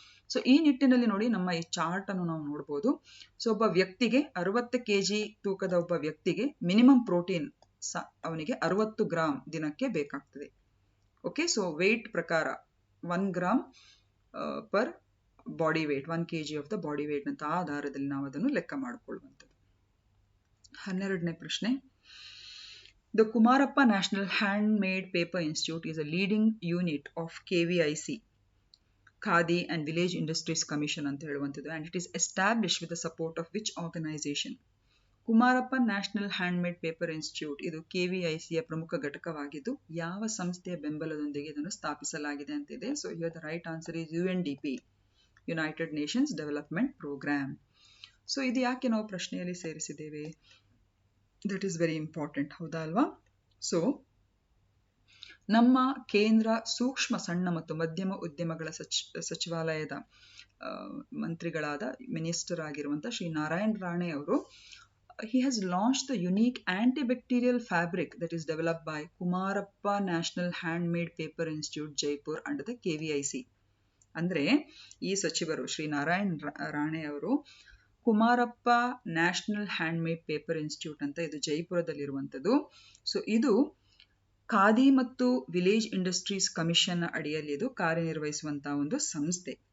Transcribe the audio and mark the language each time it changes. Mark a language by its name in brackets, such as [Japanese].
[Kannada] So ಈ ನಿಟ್ಟಿನಲ್ಲಿ ನೋಡಿ, ನಮ್ಮ ಈ ಚಾರ್ಟ್ ಅನ್ನು ನಾವು ನೋಡ್ಬೋದು. ಸೊ ಒಬ್ಬ ವ್ಯಕ್ತಿಗೆ 60 ಕೆಜಿ ತೂಕದ ಒಬ್ಬ ವ್ಯಕ್ತಿಗೆ ಮಿನಿಮಮ್ ಪ್ರೋಟೀನ್ ಅವನಿಗೆ 60 ಗ್ರಾಮ್ ದಿನಕ್ಕೆ ಬೇಕಾಗ್ತದೆ. ಓಕೆ, ಸೊ ವೇಟ್ ಪ್ರಕಾರ 1 gram per body weight, 1 kg of the body weight ಅಂತ ಆಧಾರದಲ್ಲಿ ನಾವು ಅದನ್ನು ಲೆಕ್ಕ ಮಾಡಿಕೊಳ್ಳುವಂಥದ್ದು. 12ನೇ ಪ್ರಶ್ನೆ. [English] the Kumarappa national hand made paper institute is a leading unit of KVIC, Khadi and village industries commission [Kannada] ಅಂತ ಹೇಳುವಂಥದ್ದು, [English] and it is established with the support of which organization? [Kannada] Kumarappa national hand made paper institute ಇದು KVICಯ ಪ್ರಮುಖ ಘಟಕವಾಗಿದ್ದು ಯಾವ ಸಂಸ್ಥೆಯ ಬೆಂಬಲದೊಂದಿಗೆ ಇದನ್ನು ಸ್ಥಾಪಿಸಲಾಗಿದೆ ಅಂತ ಇದೆ. [English] So here the right answer is UNDP, united nations development programme. [Kannada] So ಇದು ಯಾಕೆ ನಾವು ಪ್ರಶ್ನೆಯಲ್ಲಿ ಸೇರಿಸಿದ್ದೇವೆ? [English] that is very important, [Kannada] ಹೌದಾ ಅಲ್ವಾ? ಸೊ ನಮ್ಮ ಕೇಂದ್ರ ಸೂಕ್ಷ್ಮ ಸಣ್ಣ ಮತ್ತು ಮಧ್ಯಮ ಉದ್ಯಮಗಳ ಸಚಿವಾಲಯದ ಮಂತ್ರಿಗಳಾದ ಮಿನಿಸ್ಟರ್ ಆಗಿರುವಂತಹ ಶ್ರೀ ನಾರಾಯಣ್ ರಾಣೆ ಅವರು [English] he has launched the unique antibacterial fabric that is developed by Kumarappa National Handmade Paper Institute, Jaipur, under the KVIC. [Kannada] ಅಂದ್ರೆ ಈ ಸಚಿವರು ಶ್ರೀ ನಾರಾಯಣ್ ರಾಣೆ ಅವರು Kumarappa national handmade paper institute ಅಂತ ಇದು ಜೈಪುರದಲ್ಲಿರುವಂಥದ್ದು. ಸೊ ಇದು ಖಾದಿ ಮತ್ತು ವಿಲೇಜ್ ಇಂಡಸ್ಟ್ರೀಸ್ ಕಮಿಷನ್ ಅಡಿಯಲ್ಲಿ ಇದು ಕಾರ್ಯನಿರ್ವಹಿಸುವಂತಹ ಒಂದು ಸಂಸ್ಥೆ.